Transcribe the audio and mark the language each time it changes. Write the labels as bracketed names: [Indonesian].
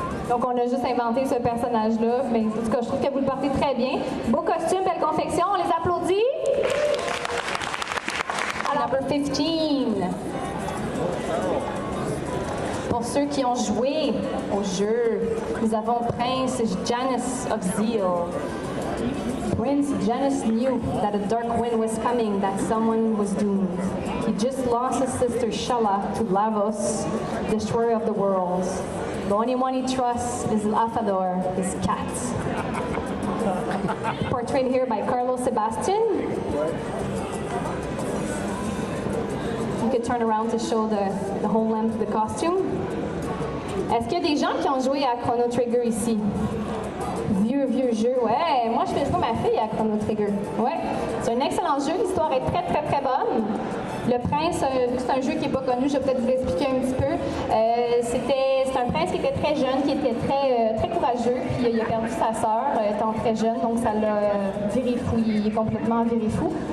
[French] Donc, on a juste inventé ce personnage-là. Mais en tout cas, je trouve que vous le portez très bien. Beau costume, belle confection. On les applaudit. [English] Number 15. [French] Pour ceux qui ont joué au jeu, nous avons Prince Janus of Zeal. [English] Prince Janus knew that a dark wind was coming, that someone was doomed. He just lost his sister Shala to Lavos, destroyer of the worlds. The only one he trusts is Lafador, his cat. Portrayed here by Carlos Sebastian. You could turn around to show the whole length of the costume. [French] Est-ce qu'il y a des gens qui ont joué à Chrono Trigger ici? Vieux jeu, ouais. Moi, je joue ma fille à Chrono Trigger. Ouais. C'est un excellent jeu. L'histoire est très, très, très bonne. Le prince, c'est un jeu qui n'est pas connu, je vais peut-être vous l'expliquer un petit peu. C'est un prince qui était très jeune, qui était très courageux, puis il a perdu sa sœur étant très jeune, donc ça l'a viré fou, il est complètement viré fou.